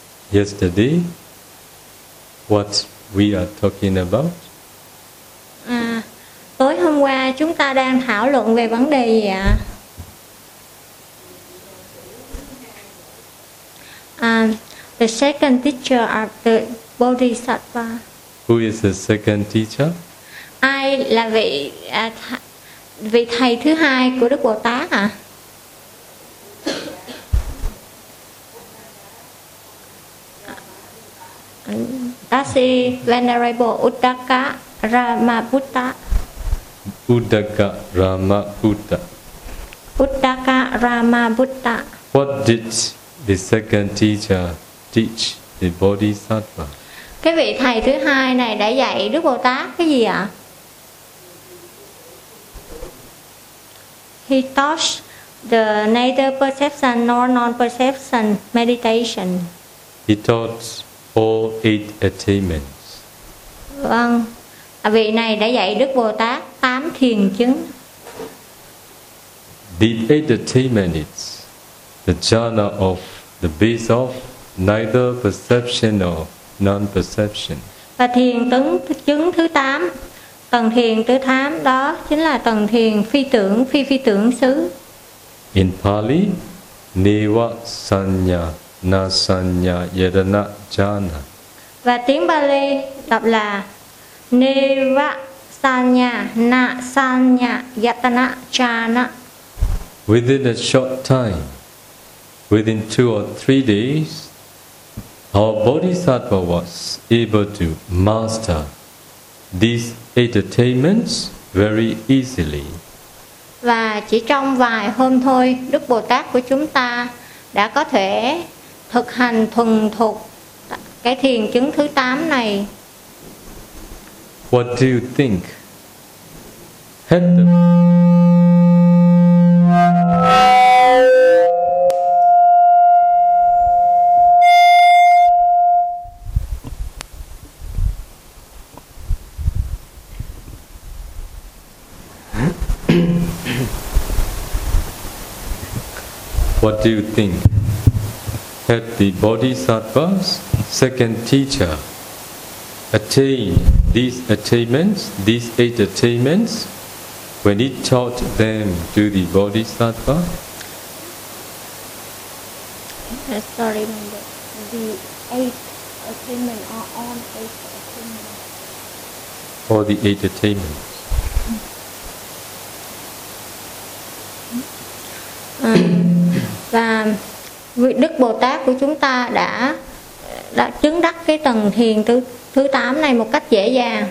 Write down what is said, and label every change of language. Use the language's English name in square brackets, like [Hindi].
[English] Yesterday, what we are talking about? [Vietnamese] Tối hôm qua chúng ta đang thảo luận về vấn đề gì ạ? [English] The second teacher of the Bodhisattva. Who is the second teacher? [Vietnamese] Ai là vị vị thầy thứ hai của Đức Bồ Tát à? [English] That's the Venerable Uddaka Ramabuddha. Uddaka Ramabuddha. Uddaka Ramabuddha. What did the second teacher teach the Bodhisattva? [Vietnamese] Cái vị thầy thứ hai này đã dạy Đức Bồ Tát cái gì ạ? [English] He taught the neither perception nor non-perception meditation. He taught all eight attainments. [Vietnamese] Vâng, vị này đã dạy Đức Bồ Tát tám thiền chứng. [English] The eight attainments is the jhana of the base of neither perception nor non-perception. [Vietnamese] Và thiền tấn chứng thứ tám, tầng thiền thứ tám đó chính là tầng thiền phi tưởng, phi phi tưởng xứ. [English] In Pali, [Pali] neva sanya na sanya yadana jhana. [Vietnamese] Và tiếng Pali đọc là [Pali] neva sanya na sanya yadana jhana. [English] Within a short time, within two or three days, our Bodhisattva was able to master these eight attainments very easily. [Vietnamese] Và chỉ trong vài hôm thôi, Đức Bồ Tát của chúng ta đã có thể thực hành thuần thục cái thiền chứng thứ 8 này. [English] What do you think? Had the What do you think? Had the Bodhisattva's second teacher attained these attainments, these eight attainments, when he taught them to the Bodhisattva? Sorry, the eight attainments. [Vietnamese] Và vị Đức Bồ Tát của chúng ta đã chứng đắc cái tầng thiền thứ 8 này một cách dễ dàng.